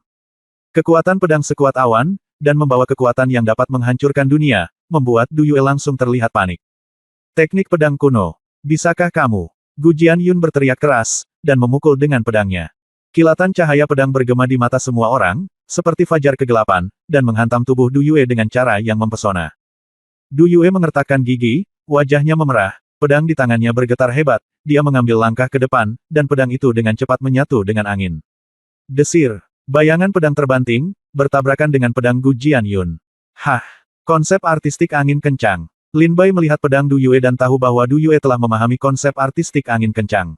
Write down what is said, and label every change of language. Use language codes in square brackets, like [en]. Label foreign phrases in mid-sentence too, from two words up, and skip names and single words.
[id] Kekuatan pedang sekuat awan, dan membawa kekuatan yang dapat menghancurkan dunia, membuat Du Yue langsung terlihat panik. Teknik pedang kuno. Bisakah kamu? Gu Jianyun berteriak keras, dan memukul dengan pedangnya. Kilatan cahaya pedang bergema di mata semua orang, seperti fajar kegelapan, dan menghantam tubuh Du Yue dengan cara yang mempesona. Du Yue mengertakkan gigi, wajahnya memerah, pedang di tangannya bergetar hebat, dia mengambil langkah ke depan, dan pedang itu dengan cepat menyatu dengan angin. Desir. Bayangan pedang terbanting, bertabrakan dengan pedang Gu Jianyun. Hah! Konsep artistik angin kencang. Lin Bai melihat pedang Du Yue dan tahu bahwa Du Yue telah memahami konsep artistik angin kencang.